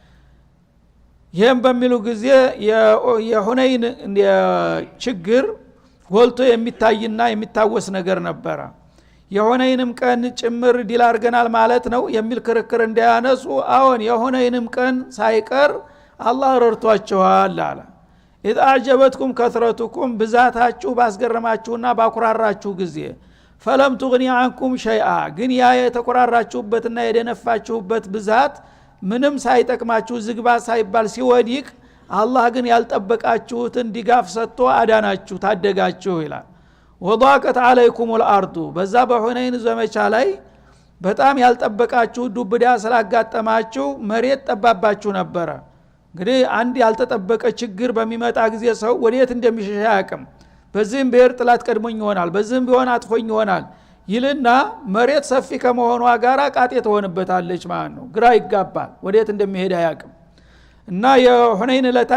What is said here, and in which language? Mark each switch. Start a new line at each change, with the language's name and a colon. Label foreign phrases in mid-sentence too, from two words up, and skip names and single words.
Amharic: ይሄን በሚሉ ጊዜ የሁነይን ችግር ጎልቶ የሚታይና የሚታወስ ነገር ነበረ። የሁነይንም ቀን ጭምር ድል አድርገናል ማለት ነው የሚል ክርክር እንዳያነሱ አሁን የሁነይንም ቀን ሳይቀር አላህ ረድቷችኋል አለ።
Arabic: إذ أعجبتكم كثرتكم
Amharic: بذاتاችሁ ባስገረማችሁና ባኩራራችሁ ጊዜ
Arabic: فلم تغني عنكم شيئا
Amharic: ግን ያ የተኩራራችሁበትና የደነፋችሁበት ብዛት ምንም ሳይጠቅማችሁ ዝግባ ሳይባል ሲወዲቅ አላህ ግን ያልጠበቃችሁትን ድጋፍ ሰጥቶ አዳናችሁ ታደጋችሁ ይላል።
Arabic: وضاقت عليكم الارض
Amharic: በዛ በሁነይን ዘመቻ ላይ በጣም ያልጠበቃችሁ ዱብዳ ስላጋጠማችሁ መሬት ጠባባችሁ ነበረ። እንግዲህ አንድ ያልተጠበቀ ችግር በሚመጣ ጊዜ ሰው ወዴት እንደሚሸሽ ያቅም። በዚህም ብሔር ጥላት ቀድሞኝ ይሆናል በዚህም ቢሆን አጥፎኝ ይሆናል ይልና መሬት ሰፊ ከመሆኗ ጋራ ቃጤ ተሆንበታለች ማለት ነው። ግራ ይጋባል ወዴት እንደሚሄድ ያቅም። እና የሁነይን ለታ